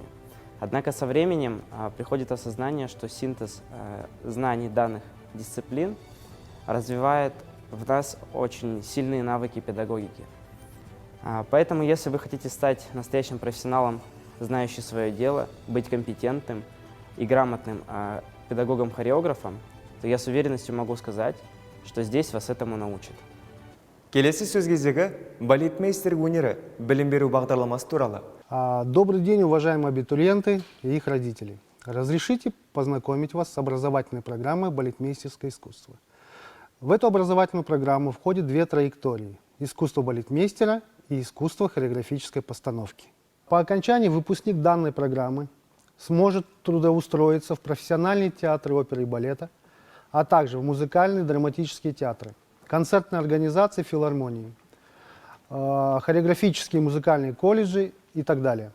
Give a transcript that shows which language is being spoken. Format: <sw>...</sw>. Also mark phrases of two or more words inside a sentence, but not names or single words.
<ru>Однако со временем приходит осознание, что синтез знаний данных дисциплин развивает в нас очень сильные навыки педагогики. Поэтому, если вы хотите стать настоящим профессионалом, знающим свое дело, быть компетентным и грамотным педагогом-хореографом, то я с уверенностью могу сказать, что здесь вас этому научат.</ru> <kk>Келесі сөз кезегі балетмейстер өнері білім беру бағдарламасы туралы.</kk> <ru>Добрый день, уважаемые абитуриенты и их родители. Разрешите познакомить вас с образовательной программой балетмейстерское искусство. В эту образовательную программу входят 2 траектории – искусство балетмейстера и искусство хореографической постановки. По окончании выпускник данной программы сможет трудоустроиться в профессиональные театры оперы и балета, а также в музыкальные драматические театры, концертные организации, филармонии, хореографические музыкальные колледжи и так далее.</ru>